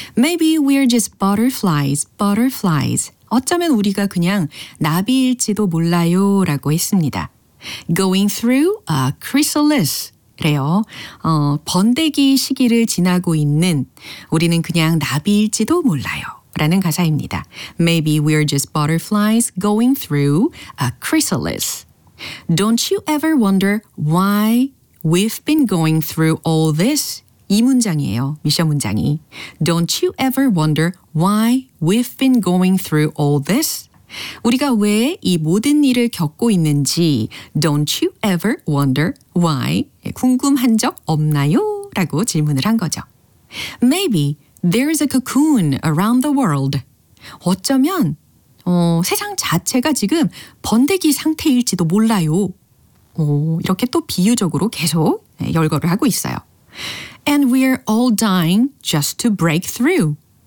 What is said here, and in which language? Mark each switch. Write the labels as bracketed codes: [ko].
[en] Maybe we're just butterflies, butterflies. [ko] 어쩌면 우리가 그냥 나비일지도 몰라요 라고 했습니다. [en] Going through a chrysalis. [ko] 그래요. 번데기 시기를 지나고 있는 우리는 그냥 나비일지도 몰라요. 라는 가사입니다. [en] Maybe we're just butterflies going through a chrysalis. Don't you ever wonder why we've been going through all this? [ko] 이 문장이에요. 미션 문장이. [en] Don't you ever wonder why we've been going through all this? [ko] 우리가 왜 이 모든 일을 겪고 있는지 [en] Don't you ever wonder why? [ko] 궁금한 적 없나요? 라고 질문을 한 거죠. [en] Maybe there is a cocoon around the world. [ko] 어쩌면 세상 자체가 지금 번데기 상태일지도 몰라요. 이렇게 또 비유적으로 계속 열거를 하고 있어요. [en] And we're all dying just to break through.